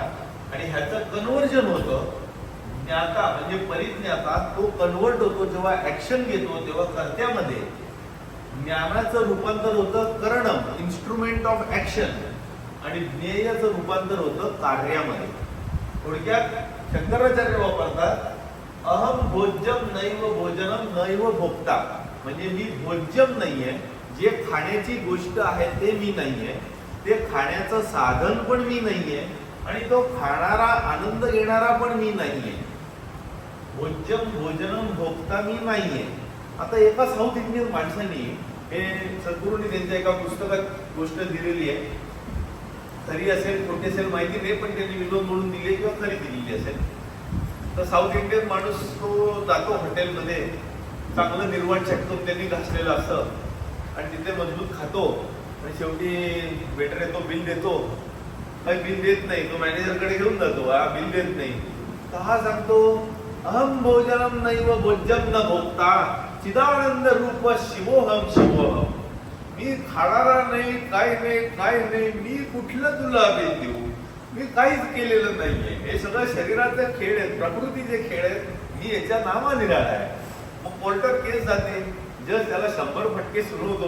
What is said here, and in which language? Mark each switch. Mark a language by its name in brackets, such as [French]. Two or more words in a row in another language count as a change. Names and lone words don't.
[Marathi] आणि ह्याचं कन्व्हर्जन होतं ज्ञाता म्हणजे परिज्ञाता. तो कन्वर्ट होतो जेव्हा ऍक्शन घेतो, तेव्हा कर्त्यामध्ये ज्ञानाचं रूपांतर होतं करणम, [English] instrument of action. [Marathi] आणि ज्ञेयाचं रूपांतर होतं कार्यामध्ये. थोडक्यात शंकराचार्य वापरतात [Sanskrit] अहम भोज्यम नैव भोजनम नैव भोक्ता. [Marathi] म्हणजे मी भोज्यम नाहीये, जे खाण्याची गोष्ट आहे ते मी नाहीये, ते खाण्याचं साधन पण मी नाहीये, आणि तो खाणारा आनंद घेणारा पण मी नाहीये. [Sanskrit] भोज्यम भोजनम भोक्ता [Marathi] मी नाहीये. आता एका [English] South Indian [Marathi] माणसाने हे सद्गुरूंनी त्यांच्या एका पुस्तकात गोष्ट दिलेली आहे. खरी असेल खोटी असेल माहिती नाही, पण त्यांनी विनोद म्हणून दिली किंवा खरी दिलेली असेल. तर [English] South Indian [Marathi] माणूस तो जातो हॉटेलमध्ये, चांगलं निर्वाण शकतो त्यांनी घासलेलं असतं, आणि तिथे मजबूत खातो, आणि शेवटी वेटर येतो, बिल देतो. काही बिल देत नाही, तो मॅनेजरकडे घेऊन जातो, हा बिल देत नाही. तर हा सांगतो [Sanskrit] अहम भोजनम नैव भोज्यम न भोक्ता चिदानंद रूप शिवोहम शिवोहम. [Marathi] मी खाणारा नाही, काय नाही, काय नाही, मी कुठलं तुला बिल देऊ, मी काहीच केलेलं नाहीये. हे सगळं शरीराचे खेळ आहेत, प्रकृतीचे खेळ आहेत, मी याच्या नावा निराळा आहे. मग कोर्टात केस जाते, जज त्याला 100 फटके सुनावतो.